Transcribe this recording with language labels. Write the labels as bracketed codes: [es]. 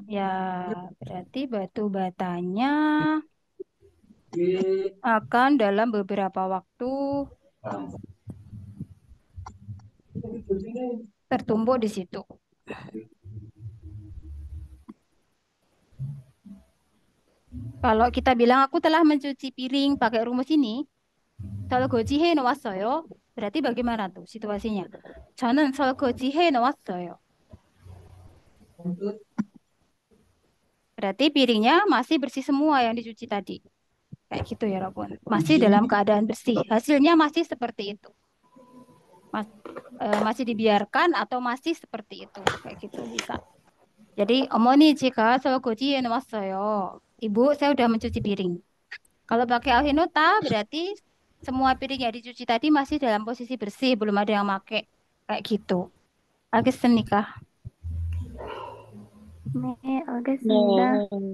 [id] Ya, berarti batu batanya akan dalam beberapa waktu tertumbuk di situ. Kalau kita bilang aku telah mencuci piring pakai rumus ini, [ko] 설거지해 놓았어요. [id] berarti bagaimana tuh situasinya? [ko] 저는 설거지해 놓았어요. [id] Berarti piringnya masih bersih semua yang dicuci tadi. Kayak gitu ya, Robun. Masih dalam keadaan bersih. Hasilnya masih seperti itu. Masih dibiarkan atau masih seperti itu. Kayak gitu bisa. Jadi, [ko] 어머니 제가 설거지해 놓았어요. [id] Ibu, saya udah mencuci piring. Kalau pakai alhinota berarti semua piring yang dicuci tadi masih dalam posisi bersih, belum ada yang pakai. Kayak gitu. [ko] 알겠습니까? 네, 알겠습니다.